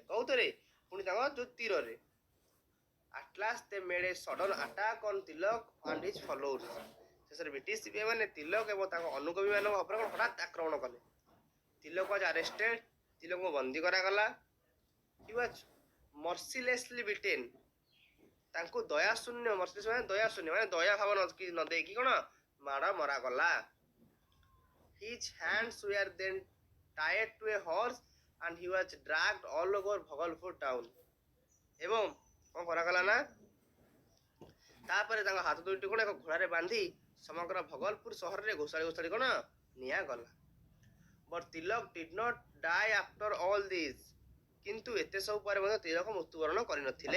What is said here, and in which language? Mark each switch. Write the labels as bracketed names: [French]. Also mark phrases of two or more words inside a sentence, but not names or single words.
[Odia] କୋଉଥିରେ ପୁଣି ତାଙ୍କ ଯୋଉ ତୀରରେ। [English] At last they made a sudden attack on Tilak and his followers. [Odia] ଶେଷରେ ବ୍ରିଟିଶ ସିପାହୀମାନେ ତିଲକ ଏବଂ ତାଙ୍କ ଅନୁଗମୀମାନଙ୍କ ଉପରେ କ'ଣ ହଠାତ୍ ଆକ୍ରମଣ କଲେ। [English] Tilak was arrested, [Odia] ତିଲକଙ୍କୁ ବନ୍ଦୀ କରାଗଲା। [English] he was mercilessly beaten, [Odia] ତାଙ୍କୁ ଦୟାଶୂନ୍ୟ, ମର୍ସିଲେସ୍ ମାନେ ଦୟାଶୂନ୍ୟ, ମାନେ ଦୟା ଭାବ ନ ଦେଇକି କ'ଣ ମାଡ଼ ମରାଗଲା। [English] His hands were then tied to a horse and he was dragged all over ଭଗଲପୁର ଟାଉନ୍। [Odia] ଏବଂ କ'ଣ କରାଗଲା ନା ତାପରେ ତାଙ୍କ ହାତ ଦୁଇଟି କ'ଣ ଏକ ଘୋଡ଼ାରେ ବାନ୍ଧି ସମଗ୍ର ଭଗଲପୁର ସହରରେ ଘୋଷାଳି ଘୋଷାଳି କ'ଣ ନିଆଗଲା। [English] But Tilak did not die after all this, [Odia] କିନ୍ତୁ ଏତେ ସବୁ ପରେ ମଧ୍ୟ ତିଲକ ମୃତ୍ୟୁବରଣ କରିନଥିଲେ।